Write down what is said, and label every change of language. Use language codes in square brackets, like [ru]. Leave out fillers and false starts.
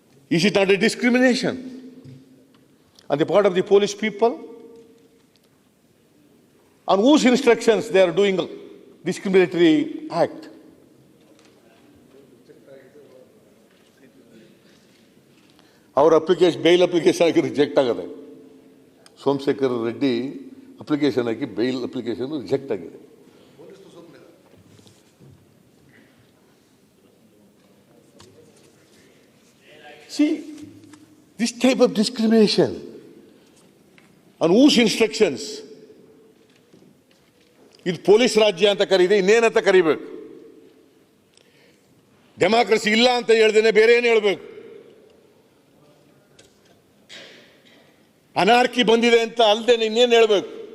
[en] Is it not a discrimination on the part of the Polish people? On whose instructions they are doing a discriminatory act? Our application, bail application [kn] ಆಗಿ reject ಆಗಿದೆ. Somashekar Reddy application ಆಗಿ [en] bail application [kn] reject ಆಗಿದೆ. [en] See, this type of discrimination, on whose instructions? [kn] ಇದು police ರಾಜ್ಯ ಅಂತ ಕರೀದೆ, ಇನ್ನೇನಂತ ಕರಿಬೇಕು? Democracy ಇಲ್ಲ ಅಂತ ಹೇಳ್ದೇನೆ ಬೇರೆ ಏನು ಹೇಳ್ಬೇಕು? ಅನಾರ್ಕಿ ಬಂದಿದೆ ಅಂತ ಅಲ್ದೇನೆ ಇನ್ನೇನು ಹೇಳ್ಬೇಕು?